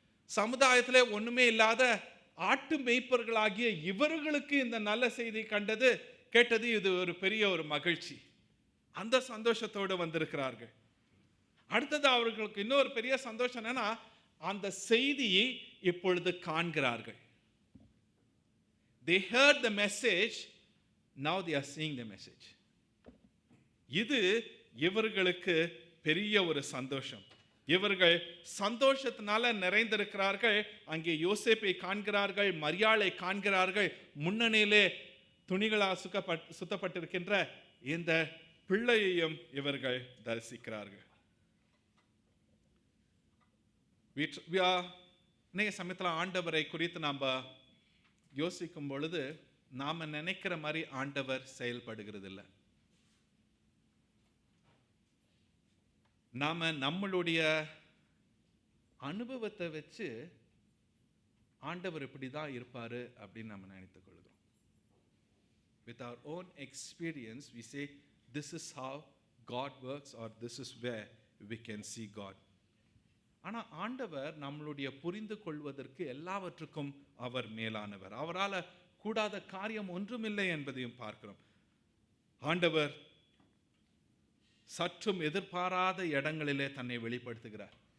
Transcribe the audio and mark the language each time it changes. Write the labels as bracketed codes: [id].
[ta] சமுதாயத்திலே ஒண்ணுமே இல்லாத ஆட்டு மேய்ப்பர்களாகிய இவர்களுக்கு இந்த நல்ல செய்தி கேட்டது இது ஒரு பெரிய ஒரு மகிழ்ச்சி. அந்த சந்தோஷத்தோடு வந்திருக்கிறார்கள். அடுத்தது அவர்களுக்கு இன்னொரு பெரிய சந்தோஷம் என்னன்னா, அந்த செய்தியை இப்பொழுது காண்கிறார்கள். [en] They heard the message, now they are seeing the message. [ta] இது இவர்களுக்கு பெரிய ஒரு சந்தோஷம். இவர்கள் சந்தோஷத்தினால நிறைந்திருக்கிறார்கள். அங்கே யோசேப்பை காண்கிறார்கள், மரியாளை காண்கிறார்கள், முன்னணியிலே துணிகளால் சுத்தப்பட்டிருக்கின்ற இந்த பிள்ளையையும் இவர்கள் தரிசிக்கிறார்கள். அநேக சமயத்தில் ஆண்டவரை குறித்து நாம் யோசிக்கும் பொழுது நாம நினைக்கிற மாதிரி ஆண்டவர் செயல்படுகிறது இல்லை. நாம நம்மளுடைய அனுபவத்தை வச்சு ஆண்டவர் இப்படிதான் இருப்பாரு அப்படின்னு நம்ம நினைத்துக் கொள்கிறோம். [en] With our own experience we say this is how God works or this is where we can see God. [ta] ஆனா ஆண்டவர் நம்மளுடைய புரிந்து கொள்வதற்கு எல்லாவற்றுக்கும் அவர் மேலானவர். அவரால் கூடாத காரியம் ஒன்றுமில்லை என்பதையும் பார்க்கிறோம். ஆண்டவர் சற்றும் எதிர்பாராத இடங்களிலே தன்னை வெளிப்படுத்துகிறார்.